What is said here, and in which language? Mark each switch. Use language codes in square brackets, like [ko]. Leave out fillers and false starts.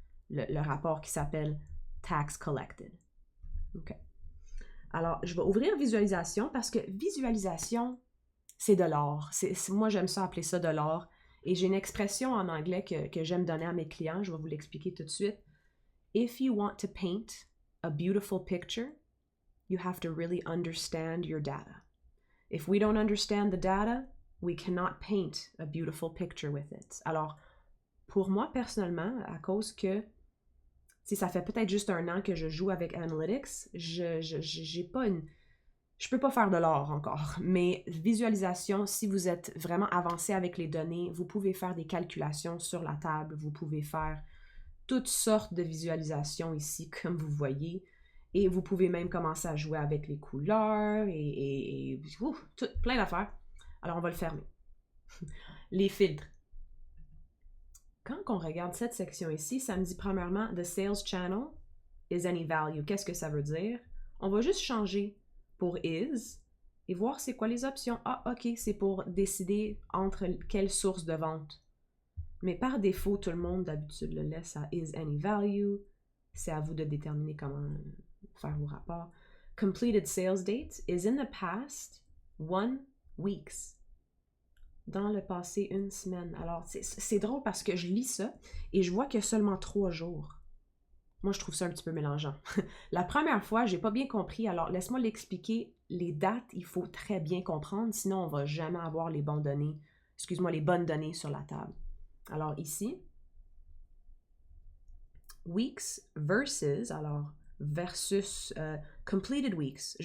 [fr] Le rapport qui s'appelle Tax Collected. OK. Alors, je vais ouvrir visualisation parce que visualisation, c'est de l'or. Moi, j'aime ça appeler ça de l'or. Et j'ai une expression en anglais que j'aime donner à mes clients. Je vais vous l'expliquer tout de suite. [en] If you want to paint a beautiful picture, you have to really understand your data. If we don't understand the data, we cannot paint a beautiful picture with it. [fr] Alors, pour moi, personnellement, à cause que si ça fait peut-être juste 1 an que je joue avec Analytics, j'ai pas une... Je peux pas faire de l'or encore, mais visualisation, si vous êtes vraiment avancé avec les données, vous pouvez faire des calculations sur la table, vous pouvez faire toutes sortes de visualisations ici, comme vous voyez, et vous pouvez même commencer à jouer avec les couleurs et plein d'affaires. Alors, on va le fermer. Les filtres. Quand on regarde cette section ici, ça me dit premièrement « [en] The sales channel is any value [fr] ». Qu'est-ce que ça veut dire? On va juste changer pour is et voir c'est quoi les options. Ah, OK, c'est pour décider entre quelle source de vente. Mais par défaut, tout le monde d'habitude le laisse à [en] is any value. [fr] C'est à vous de déterminer comment faire vos rapports. [en] Completed sales date is in the past 1 weeks. [fr] Dans le passé, 1 semaine. Alors, c'est drôle parce que je lis ça et je vois qu'il y a seulement 3 jours. Moi, je trouve ça un petit peu mélangeant. La première fois, j'ai pas bien compris, alors laisse-moi l'expliquer. Les dates, il faut très bien comprendre, sinon on va jamais avoir les bonnes données. Excuse-moi, les bonnes données sur la table. Alors ici, weeks versus, alors versus [en] completed weeks.